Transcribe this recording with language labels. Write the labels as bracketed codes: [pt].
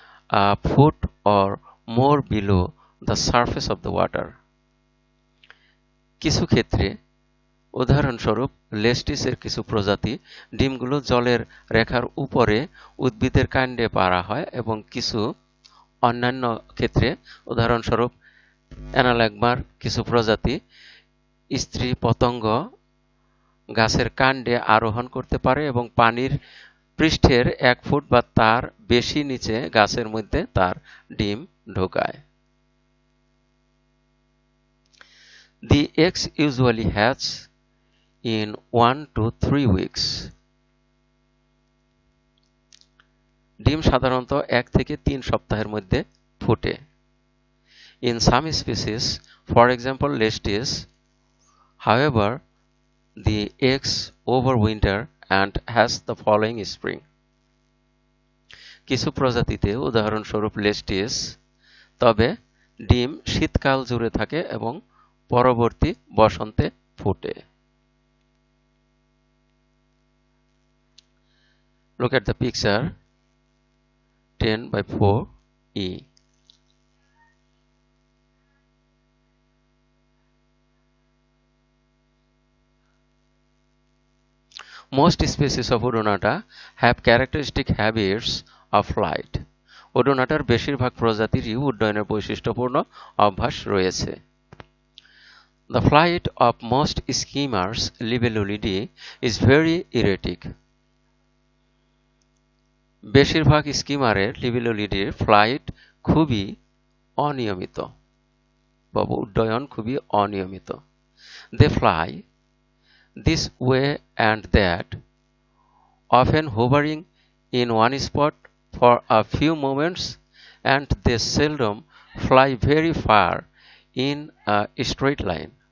[en] a foot or more below the surface of the water. [bn] কিছু ক্ষেত্রে উদাহরণস্বরূপ লেস্টিসের কিছু প্রজাতি ডিমগুলো জলের রেখার উপরে উদ্ভিদের কাণ্ডে পাড়া হয় এবং কিছু অন্যান্য ক্ষেত্রে উদাহরণস্বরূপ অ্যানালাগমার কিছু প্রজাতি স্ত্রী পতঙ্গ গাছের কাণ্ডে আরোহণ করতে পারে এবং পানির পৃষ্ঠের 1 ফুট বা তার বেশি নিচে গাছের মধ্যে তার ডিম ঢোকায়। [en] The eggs usually hatch in 1 to 3 weeks. [bn] ডিম সাধারণত 1 থেকে 3 সপ্তাহের মধ্যে ফুটে। [en] In some species, for example Lestis, however, the eggs overwinter and hatch the following spring. [bn] কিছু প্রজাতিতে উদাহরণস্বরূপ লেস্টিস তবে ডিম শীতকাল জুড়ে থাকে এবং পরবর্তী বসন্তে ফুটে। [en] Look at the picture 10/4E. Most species of Odonata have characteristic habits of flight. [bn] ওডোনাটার বেশিরভাগ প্রজাতিরই উড্ডয়নের বৈশিষ্ট্যপূর্ণ অভ্যাস রয়েছে। [en] The flight of most skimmers Libellulidae is very erratic. [bn] বেশিরভাগ স্কিমারের লিবেলুলিডের ফ্লাইট খুবই অনিয়মিত বা উড্ডয়ন খুবই অনিয়মিত। [en] They fly this way and that, often hovering in one spot for a few moments, and they seldom fly very far in a straight line.